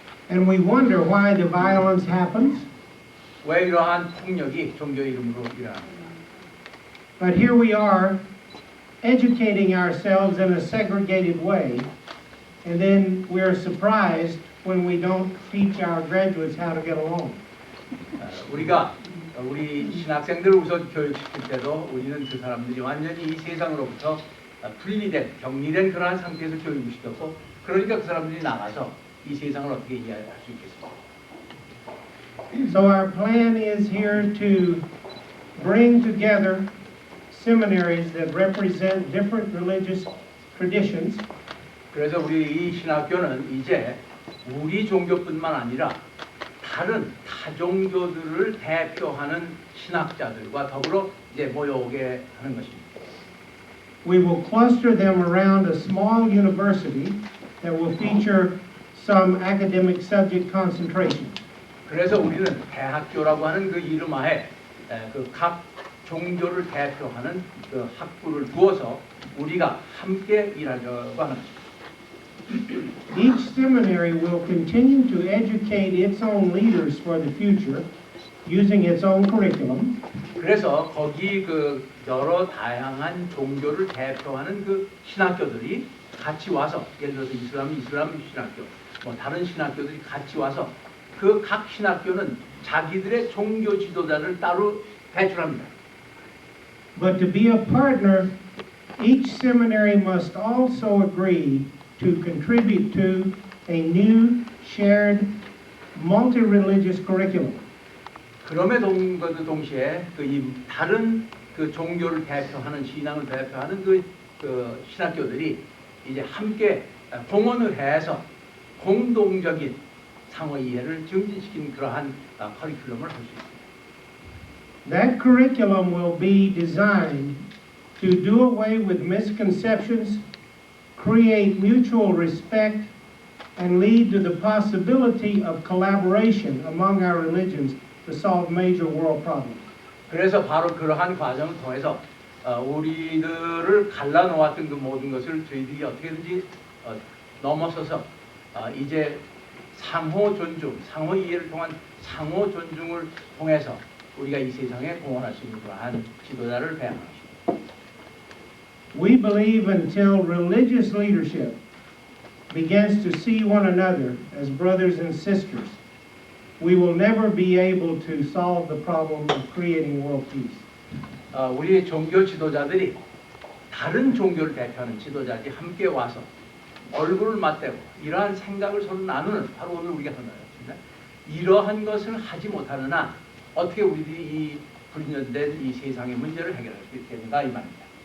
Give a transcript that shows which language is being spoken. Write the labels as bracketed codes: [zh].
[en] And we wonder why the violence happens. [ko] 왜 이러한 폭력이 종교의 이름으로 일어납니까? [en] But here we are educating ourselves in a segregated way, and then we're surprised when we don't teach our graduates how to get along. [ko] 우리가 우리 신학생들을 우선 교육시킬 때도 우리는 그 사람들이 완전히 이 세상으로부터 분리된, 격리된 그러한 상태에서 교육을 시켰고 그러니까 그 사람들이 나가서 이 세상을 어떻게 이해할 수 있겠습니까? [en] So our plan is here to bring together seminaries that represent different religious traditions. [ko] 그래서 우리 이 신학교는 이제 우리 종교뿐만 아니라 다른 타종교들을 대표하는 신학자들과 더불어 이제 모여오게 하는 것입니다. [en] We will cluster them around a small university that will feature some academic subject concentration. [ko] 그래서 우리는 대학교라고 하는 그 이름하에 그 각 종교를 대표하는 그 학부를 두어서 우리가 함께 일하려고 하는 것입니다. [en] Each seminary will continue to educate its own leaders for the future using its own curriculum. [ko] 그래서 거기 그 여러 다양한 종교를 대표하는 그 신학교들이 같이 와서 예를 들어서 이슬람 신학교, 뭐 다른 신학교들이 같이 와서 그 각 신학교는 자기들의 종교 지도자를 따로 배출합니다. [en] But to be a partner, each seminary must also agree to contribute to a new shared multi-religious curriculum. [ko] 그럼에도 동시에 그 다른 그 종교를 대표하는 신앙을 대표하는 그 신학교들이 이제 함께 공헌을 해서 공동적인 상호 이해를 증진시킨 그러한 커리큘럼을 할 수 있습니다. [en] That curriculum will be designed to do away with misconceptions, create mutual respect, and lead to the possibility of collaboration among our religions to solve major world problems. [ko] 그래서 바로 그러한 과정을 통해서 우리들을 갈라놓았던 그 모든 것을 저희들이 어떻게든지 넘어서서 이제 상호 존중, 상호 이해를 통한 상호 존중을 통해서 우리가 이 세상에 공헌할 수 있는 그러한 지도자를 배양합니다. [en] We believe until religious leadership begins to see one another as brothers and sisters, we will never be able to solve the problem of creating world peace. [ko] 우리 종교 지도자들이 다른 종교를 대표하는 지도자들이 함께 와서 얼굴을 맞대고 이러한 생각을 서로 나누는 바로 오늘 우리가 하는 것입니다. 이러한 것을 하지 못하는 한 어떻게 우리들이 이 불연된 이 세상의 문제를 해결할 수 있겠는가 이 말입니다.